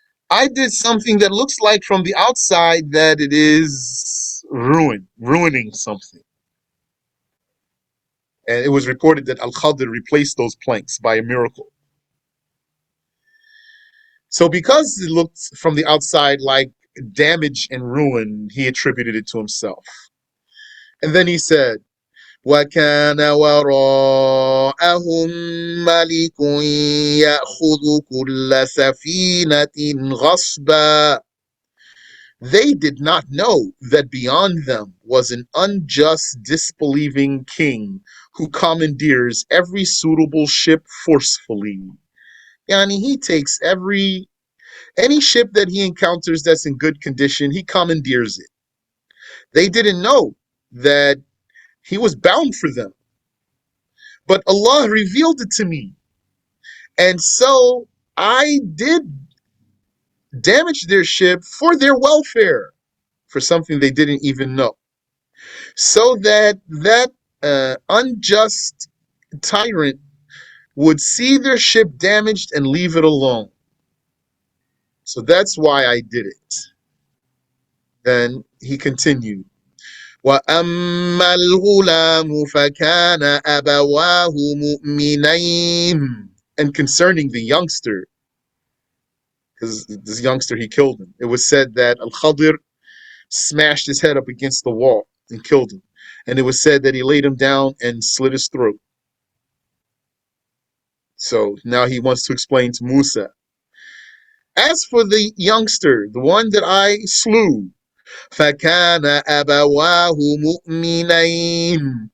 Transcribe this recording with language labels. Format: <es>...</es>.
<en>I did something that looks like from the outside that it is ruining something. And it was reported that Al-Khadr replaced those planks by a miracle. So because it looked from the outside like damage and ruin, he attributed it to himself. And then he said,</en> <ar>وَكَانَ وَرَاءَهُم مَلِكٌ يَأْخُذُ كُلَّ سَفِينَةٍ غَصْبًا.</ar> <en>They did not know that beyond them was an unjust, disbelieving king who commandeers every suitable ship forcefully. Yani he takes any ship that he encounters that's in good condition, he commandeers it. They didn't know that he was bound for them. But Allah revealed it to me. And so I did damage their ship for their welfare, for something they didn't even know. So that unjust tyrant would see their ship damaged and leave it alone. So that's why I did it. Then he continued,</en> <ar>وَأَمَّا الْغُلَامُ فَكَانَ أَبَوَاهُ مُؤْمِنَيْنِ.</ar> <en>And concerning the youngster, because this youngster, he killed him. It was said that Al-Khadr smashed his head up against the wall and killed him. And it was said that he laid him down and slit his throat. So now he wants to explain to Musa. As for the youngster, the one that I slew,</en> <ar>فَكَانَ أَبَوَاهُ مُؤْمِنَيْنِ.</ar>